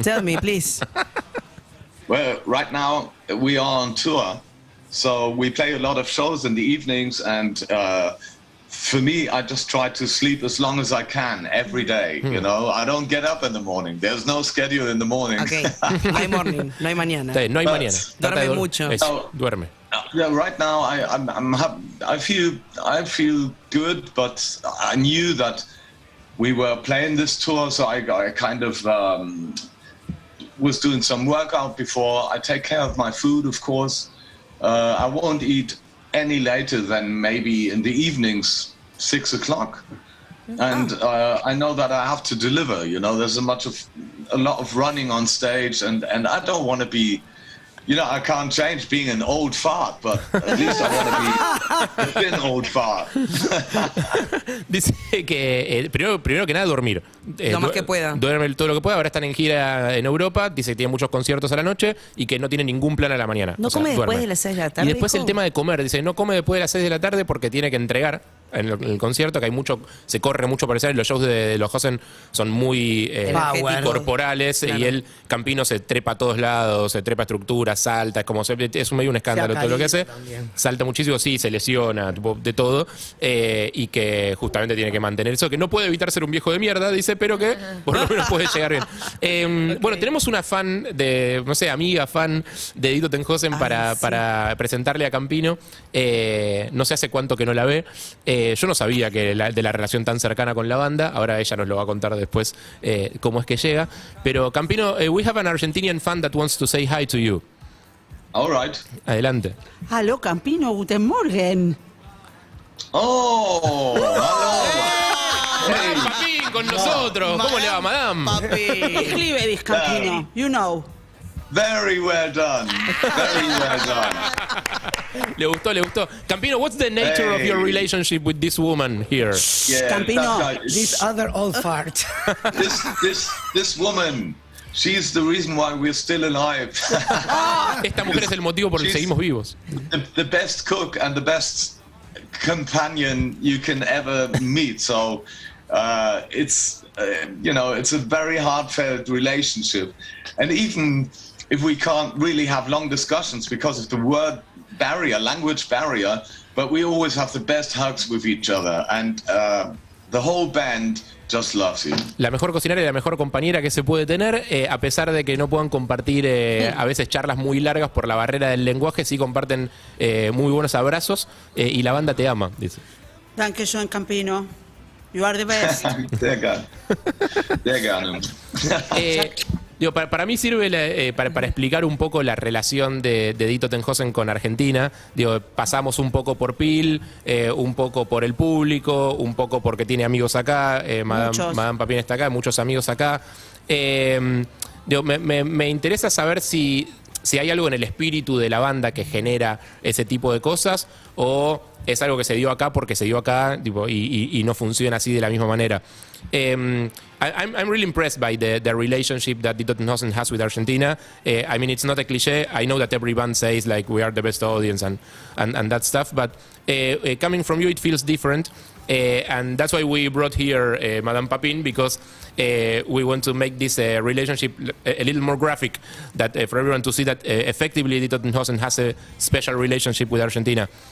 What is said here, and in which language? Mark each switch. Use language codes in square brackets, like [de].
[en] Tell me, please. Well, right now we are on tour, so we play a lot of shows in the evenings, and for me, I just try to sleep as long as I can every day. I don't get up in the morning. There's no schedule in the morning. [es] Okay, no hay morning, no hay mañana. No hay mañana. Duerme mucho. Duerme. [en] Yeah, right now I feel good, but I knew that we were playing this tour, so I kind of was doing some workout before. I take care of my food, of course. I won't eat any later than maybe in the evenings, 6 o'clock. And I know that I have to deliver. There's a lot of running on stage, and I don't want to be. I can't change being an old fart, but at least I want to be an old fart. [es] Dice que primero que nada dormir. Lo más que pueda. Duerme todo lo que pueda. Ahora están en gira en Europa. Dice que tiene muchos conciertos a la noche y que no tiene ningún plan a la mañana. ¿No come después de las 6 de la tarde? Y después el tema de comer. Dice, no come después de las 6 de la tarde porque tiene que entregar en el concierto, que se corre mucho por eso. Los shows de los Hosen son muy corporales, claro. Y el Campino se trepa a todos lados, se trepa a estructuras, salta, es medio un escándalo todo lo que hace. También. Salta muchísimo, sí, se lesiona, de todo, y que justamente tiene que mantener eso, que no puede evitar ser un viejo de mierda, dice, pero que por lo menos puede llegar bien. Bueno, tenemos una fan amiga fan de Toten Hosen para presentarle a Campino. No sé hace cuánto que no la ve. Yo no sabía de la relación tan cercana con la banda. Ahora ella nos lo va a contar después cómo es que llega. [en] Pero Campino, we have an Argentinian fan that wants to say hi to you. All right. [es] Adelante. [de] Hallo Campino, guten Morgen. Oh, [es] hey. Papín con nosotros. ¿Cómo le va, madame? Papi. [de] Ich liebe dich, Campino. [en] You know. Very well done. Very well done. [es] Le gustó. [en] Campino, what's the nature of your relationship with this woman here? Yeah, Campino, this other old fart. This woman, she's the reason why we're still alive. [es] Esta mujer es el motivo por el que seguimos vivos. [en] The best cook and the best companion you can ever meet. So it's a very heartfelt relationship, and even if we can't really have long discussions because of the language barrier, but we always have the best hugs with each other, and the whole band just loves you. [es] La mejor cocinera y la mejor compañera que se puede tener, a pesar de que no puedan compartir a veces charlas muy largas por la barrera del lenguaje, sí comparten muy buenos abrazos, y la banda te ama, dice. [de] Dankeschön, [en] Campino. You are the best. [de] Sehr gerne. [es] Digo, para mí sirve para explicar un poco la relación de Toten Hosen con Argentina. Digo, pasamos un poco por Pil, un poco por el público, un poco porque tiene amigos acá, Madame Papín está acá, muchos amigos acá. Digo, me interesa saber si hay algo en el espíritu de la banda que genera ese tipo de cosas, o es algo que se dio acá porque se dio acá, tipo, y no funciona así de la misma manera. [en] I'm really impressed by the relationship that Toten Hosen has with Argentina. I mean, it's not a cliché. I know that every band says like we are the best audience and that stuff, but coming from you, it feels different. And that's why we brought here Madame Papin, because we want to make this relationship a little more graphic, that for everyone to see that effectively Toten Hosen has a special relationship with Argentina.